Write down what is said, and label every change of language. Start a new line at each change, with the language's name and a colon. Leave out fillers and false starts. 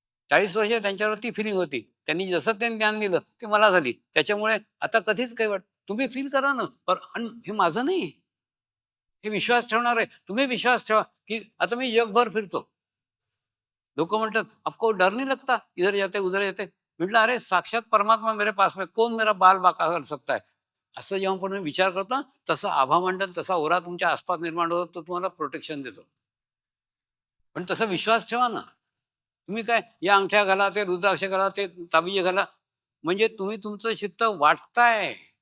Marathi: 40 वर्ष त्यांच्यावरती फिलिंग होती. त्यांनी जसं ते ज्ञान दिलं ते मला झाली. त्याच्यामुळे आता कधीच काही तुम्ही फील करा ना, पण हे माझं नाही, हे विश्वास ठेवणार आहे. तुम्ही विश्वास ठेवा की आता मी जगभर फिरतो. लोक म्हणतात
Hindi: आपको डर नहीं लगता, इधर जाते उधर जाते. म्हटलं अरे साक्षात परमात्मा मेरे पास में, कौन मेरा बाल बाका कर सकता है.
Marathi: असं जेव्हा पण विचार करतो तसं आभा मंडल, तसा ओरा तुमच्या आसपास निर्माण होतो, तो तुम्हाला प्रोटेक्शन देतो. पण तसा विश्वास ठेवा ना. तुम्ही काय या अंगठ्या घाला, ते रुद्राक्ष घाला, ते ताबिजे घाला, म्हणजे तुम्ही तुमचं चित्त वाटताय.